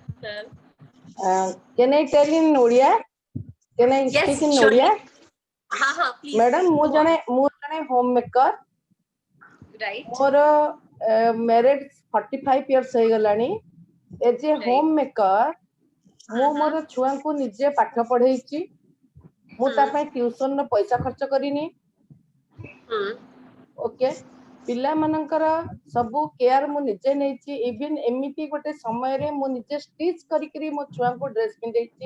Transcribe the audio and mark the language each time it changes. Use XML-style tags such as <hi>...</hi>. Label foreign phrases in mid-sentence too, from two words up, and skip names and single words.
<en>Can I tell in Odia? Can I Yes, speak in surely. Odia? Please. Madam, go</en> <or>ମୁଁ</or> <en>on.</en> <or>ଜଣେ homemaker.</or> <en>Right.</en> <or>ମୋର</or> <en>married 45 years</en> <or>ହେଇଗଲାଣି.</or> <en>As a Right. homemaker,</en> <or>ମୁଁ ମୋର ଛୁଆଙ୍କୁ ନିଜେ ପାଠ ପଢେଇଛି. ମୁଁ ତା ପାଇଁ tuition ର ପଇସା ଖର୍ଚ୍ଚ କରିନି. Okay. ପିଲାମାନଙ୍କର ସବୁ କେୟାର ମୁଁ ନିଜେ ନେଇଛି. ଇଭେନ୍ ଏମିତି ଗୋଟେ ସମୟରେ ମୁଁ ନିଜେ ଷ୍ଟିଚ୍ କରିକିରି ମୋ ଛୁଆଙ୍କୁ ଡ୍ରେସ୍ ପିନ୍ଧେଇଛି.</or>